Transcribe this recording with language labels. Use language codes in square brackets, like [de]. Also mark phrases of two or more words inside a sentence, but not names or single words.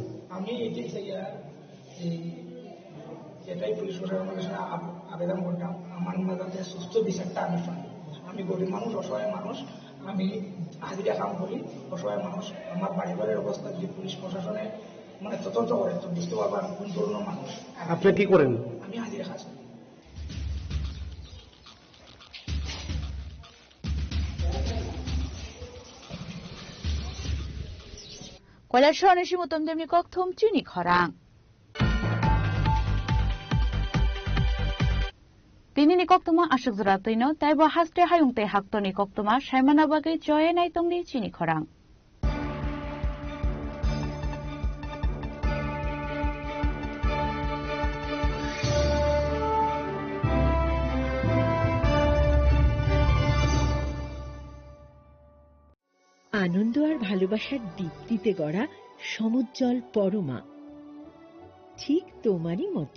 [bn] আমি এটাই চাই এটাই পুলিশ প্রশাসনের কাছে আবেদন করতাম আমার যাতে সুস্থ বিচারটা আমি পাই। আমি গরিব মানুষ, অসহায় মানুষ, আমি হাজিরা কাম করি, অসহায় মানুষ। আমার বাড়ির অবস্থা যদি পুলিশ প্রশাসনে মানে তদন্ত করে তো বুঝতে পারবেন কোন ধরনের মানুষ। আপনি কি করেন? আমি হাজিরা কাজ করি। [trp] Kolasho nishimotom demni kokthom chuni khorang. Tini ni koktoma ashuk zratino taibo haste hayungte haktoni koktoma shaimana bagai joye nai tongdi chini khorang. [bn] আনন্দ আর ভালোবাসার দীপ্তিতে গড়া সমুজ্জ্বল পরমা ঠিক তোমারই মতো।